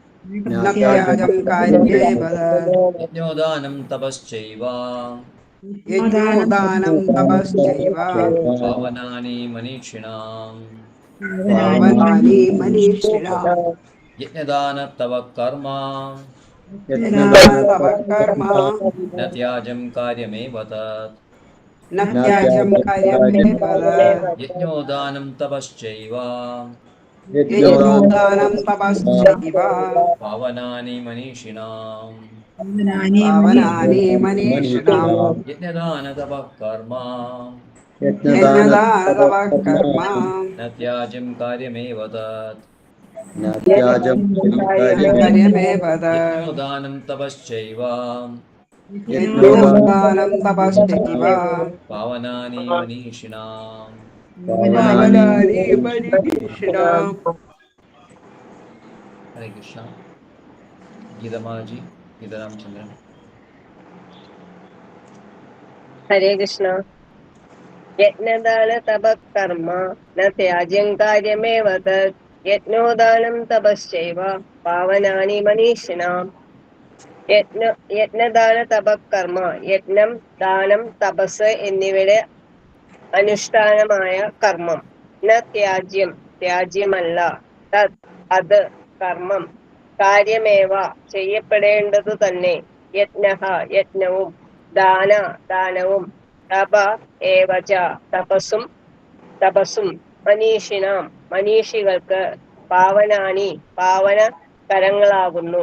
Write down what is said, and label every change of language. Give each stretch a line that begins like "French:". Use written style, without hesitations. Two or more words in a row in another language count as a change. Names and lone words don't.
Sanskrit: यज्ञोदानं तपश्चैव पावनानि मनीषिणाम्. यज्ञदान तप कर्म न त्याज्यं कार्यमेव तत्. न त्याज्यं कार्यमेव यज्ञोदानं तपश्चैव यज्ञोदानं तपश्चैव पावनानि मनीषिणाम् पावनानि मनीषिणाम् यज्ञदानतपः कर्म यज्ञदानतपः कर्म न त्याज्यं कार्यमेव तत् कार्यमेव यज्ञोदानं तपश्चैव यज्ञोदानं तपश्चैव पावनानि मनीषिणाम् पावनानि मनीषिणाम्। हरे कृष्ण। गीतमाजी गीतारामचंद्रन। हरे कृष्ण। यज्ञदान तपः कर्म न त्याज्यं कार्यमेव तत् यज्ञोदानं तपश्चैव पावनानि मनीषिणाम्। यज्ञदान तपकर्म
Malayalam: യജ്ഞം ദാനം തപസ് എന്നിവയുടെ അനുഷ്ഠാനമായ കർമ്മം
Sanskrit: न त्याज्यम्
Malayalam: ത്യാജ്യമല്ല തത് അത് കർമ്മം കാര്യമേവ ചെയ്യപ്പെടേണ്ടതു തന്നെ യജ്ഞഃ യജ്ഞവും ദാനവും
Sanskrit: तप एवच
Malayalam: തപസ്സും മനീഷിനാം മനീഷികൾക്ക് പാവനാനി പാവന കരങ്ങളാകുന്നു.